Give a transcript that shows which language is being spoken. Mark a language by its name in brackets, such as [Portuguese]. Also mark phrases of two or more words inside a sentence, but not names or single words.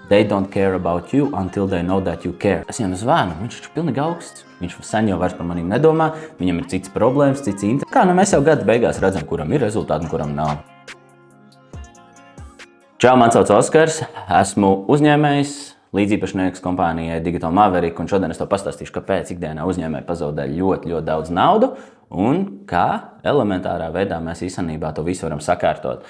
[English] They don't care about you until they know that you care. [Latvian] Es viņam zvanu, viņš ir pilnīgi augsts. Viņš sen jau vairs par maniem nedomā, viņam ir cits problēmas, cits intereses. Kā mēs jau gada beigās redzam, kuram ir rezultāti un kuram nav. Čau, man sauc Oskars, esmu uzņēmējs, līdziepašnieks kompānijai Digital Maverick, un šodien es tev pastāstīšu, kāpēc ikdienā uzņēmēji pazaudē ļoti daudz naudu un kā elementārā veidā mēs īstenībā to visu varam sakārtot.